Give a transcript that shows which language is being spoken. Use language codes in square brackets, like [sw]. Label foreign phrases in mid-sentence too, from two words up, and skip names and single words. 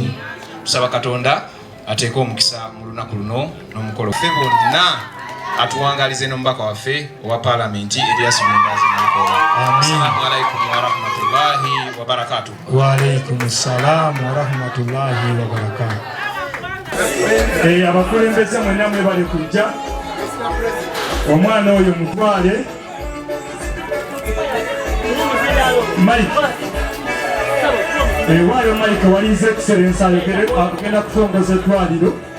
[lg] Tusaba Katonda ateeka omukisa mu lunaku luno n'omukolo ffe bonna atuwangalize n'omubaka waffe owa paalamenti Elias Mumbazi Nalukoola. [ar] السلام عليكم ورحمة الله وبركاته. وعليكم السلام ورحمة الله وبركاته. [lg] Abakulembeze mwenna mwebale kujja. Omwana oyo mutwale Mike. Waayo Mike wali [en] His Excellency [lg] agenda kutongoza eddwaliro.